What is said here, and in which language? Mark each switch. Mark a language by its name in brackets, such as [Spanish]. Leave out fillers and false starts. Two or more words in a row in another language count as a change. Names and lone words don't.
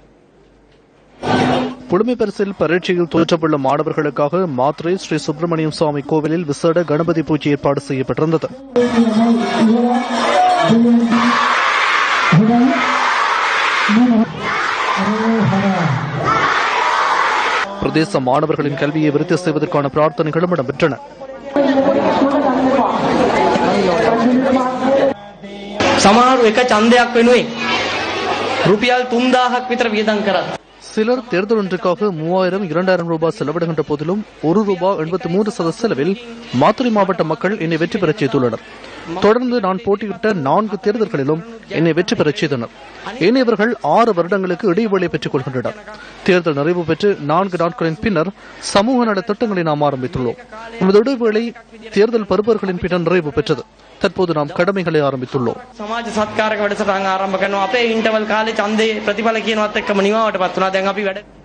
[Tamil] புலமை பரிசில் பரீட்சையில் தோற்றவுள்ள மாணவர்களுக்காக மாத்தறை ஸ்ரீ சுப்பிரமணியம் சுவாமி கோவிலில் விசேட கணபதி பூஜை ஏற்பாடு செய்யப்பட்டிருந்தது. பிரதேச மாணவர்களின் கல்வியை விருத்தி செய்வதற்கான பிரார்த்தனைகளும் இடம்பெற்றன. [Sinhala] සමහරු එක ඡන්දයක් වෙනුවෙන් රුපියල් 3000ක් විතර වියදම් කරා. [Tamil] சிலர் தேர்தல் ஒன்றுக்காக 3000-2000 ரூபாய் செலவிடுகின்ற போதிலும் ₹1.83 செலவில் மாத்தறை மாவட்ட மக்கள் என்னை வெற்றி பெறச் செய்துள்ளனர். தொடர்ந்து நான் போட்டியிட்ட 4 தேர்தல்களிலும் என்னை வெற்றி பெறச் செய்தனர். ஏனையவர்கள் 6 வருடங்களுக்கு இடைவெளி பெற்றுக் கொள்கின்றனர். தேர்தல் நிறைவு பெற்று 4 நாட்களின் பின்னர் சமூக நல திட்டங்களை நாம் ஆரம்பித்துள்ளோம். நமது இடைவேளை தேர்தல் பருப்பர்களின் பின்னர் நிறைவு பெற்றது. தற்போது நாம் கடமைகளை ஆரம்பித்துள்ளோம். [Sinhala] සමාජ සත්කාරක වැඩසටහන ආරම්භ කරනවා. අපේ ඉන්ටර්වල් කාලේ ඡන්දේ ප්‍රතිඵල කියනවත් එක්කම නිමාවට පත් වුණා. දැන් අපි වැඩ